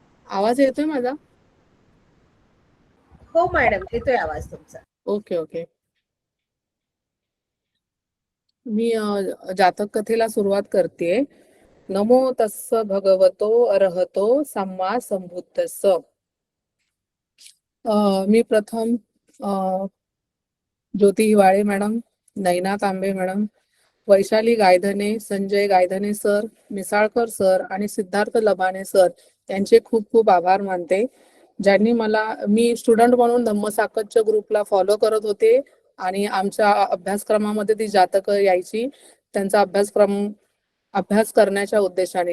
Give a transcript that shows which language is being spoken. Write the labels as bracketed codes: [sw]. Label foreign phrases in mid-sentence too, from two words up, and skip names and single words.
[mr] आवाज येतोय माझा? हो मॅडम, येतोय आवाज तुमचा. [en] OK OK. [mr] मी जातक कथेला सुरुवात करते. [pi] नमो तस्स भगवतो अर्हतो सम्मा संबुद्धस्स. [mr] मी प्रथम ज्योती हिवाळे मॅडम, नैना तांबे मॅडम, वैशाली गायधने, संजय गायधने सर, मिसाळकर सर आणि सिद्धार्थ लबाने सर यांचे खूप खूप आभार मानते, ज्यांनी मी स्टुडंट म्हणून धम्मसाकतच्या ग्रुपला फॉलो करत होते आणि आमच्या अभ्यासक्रमामध्ये ती जातकं यायची, त्यांचा अभ्यास करण्याच्या उद्देशाने.